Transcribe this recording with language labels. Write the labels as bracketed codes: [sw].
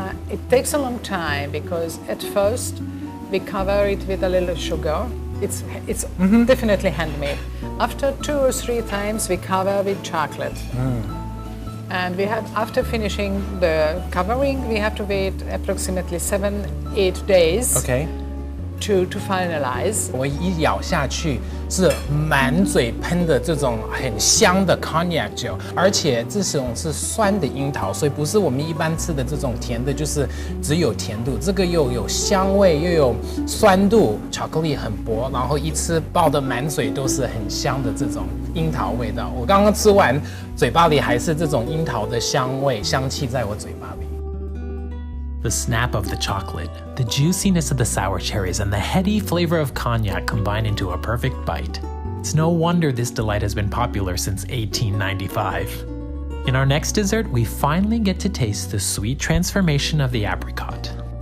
[en] It takes a long time because at first we cover it with a little sugar. It's definitely handmade. After 2 or 3 times, we cover with chocolate. And we have, after finishing the covering, we have to wait approximately 7-8 days. Okay. To finalize. [zh] 我一咬下去是满嘴喷的这种很香的 cognac 酒，而且这种是酸的樱桃，所以不是我们一般吃的这种甜的，就是只有甜度。这个又有香味，又有酸度，巧克力很薄，然后一吃爆的满嘴都是很香的这种樱桃味道。我刚刚吃完，嘴巴里还是这种樱桃的香味、香气在我嘴巴里。 [en] The snap of the chocolate, the juiciness of the sour cherries, and the heady flavor of cognac combine into a perfect bite. It's no wonder this delight has been popular since 1895. In our next dessert, we finally get to taste the sweet transformation of the apricot.